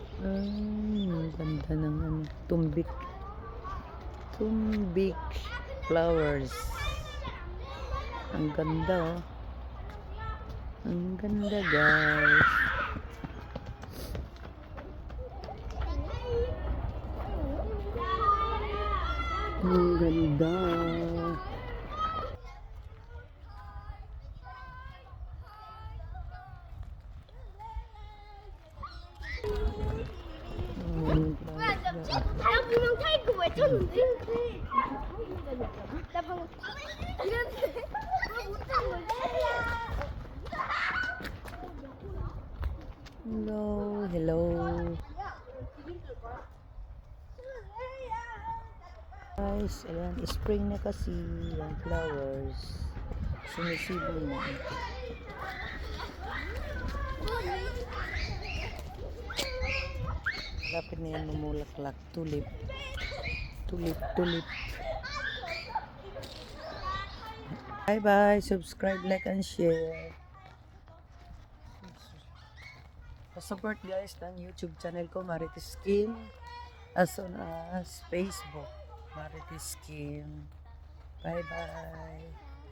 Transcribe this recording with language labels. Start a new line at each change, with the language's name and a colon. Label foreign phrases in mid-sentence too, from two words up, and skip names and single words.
Filipino: Ang ganda ng ano, tumbik. Tumbik flowers. Ang ganda oh. Ang ganda guys. Ang ganda.
Korean: 나 분명 타이거 외쳤는데? 나 방금 이랬는데 못한 거지?
English: Hello, hello.
Filipino: Guys, ayan, spring na kasi yung flowers. Sumisibol na. Lapit na yan mamulaklak.
English: Tulip. Tulip, tulip. Bye-bye. Subscribe, like, and share. Support guys
Filipino: ng
English: YouTube channel
Filipino: ko, Marites Skin.
English: As well as Facebook, Marites Skin. Bye-bye.